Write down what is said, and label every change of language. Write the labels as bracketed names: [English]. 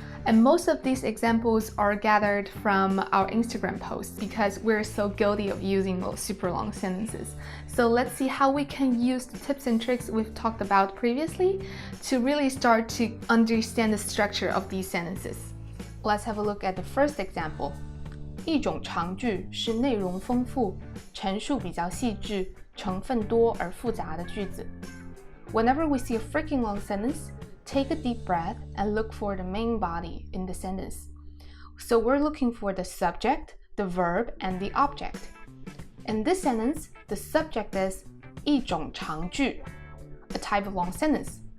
[English] And most of these examples are gathered from our Instagram posts because we're so guilty of using those super long sentences. So let's see how we can use the tips and tricks we've talked about previously to really start to understand the structure of these sentences. Let's have a look at the first example. [Chinese] 一种长句是内容丰富、陈述比较细致、成分多而复杂的句子. [English] Whenever we see a freaking long sentence, take a deep breath and look for the main body in the sentence. So we're looking for the subject, the verb, and the object. In this sentence, the subject is 一种长句, a type of long sentence.